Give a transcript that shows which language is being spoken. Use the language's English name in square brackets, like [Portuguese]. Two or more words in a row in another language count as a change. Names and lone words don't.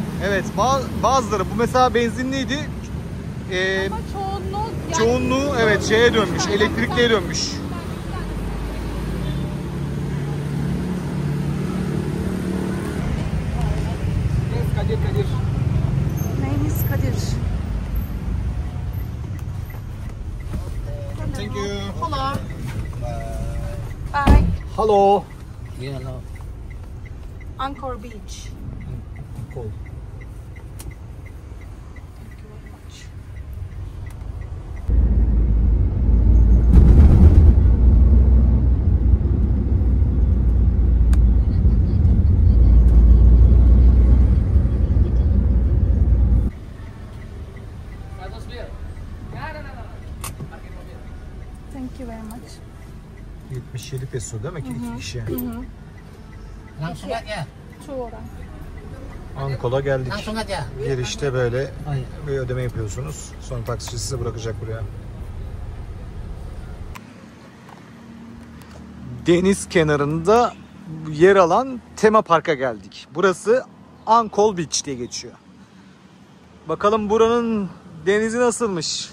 [Turkish] Evet, bazıları bu mesela benzinliydi. Ama Çoğunluğu evet şeye dönmüş, elektrikliye dönmüş. Kadir. Neyimiz Kadir. [English] Thank you. Hello. Bye. Hello. Angkor Beach. Cool. Thank you very much. [Turkish] 77 peso değil mi ki iki kişi? [Indonesian] Langsung aja. [English] Two orang. [Turkish] Angkol'a geldik. [Indonesian] Langsung aja. [Turkish] Girişte böyle bir ödeme yapıyorsunuz. Sonra taksici sizi bırakacak buraya. Deniz kenarında yer alan tema parka geldik. Burası Angkor Beach diye geçiyor. Bakalım buranın denizi nasılmış?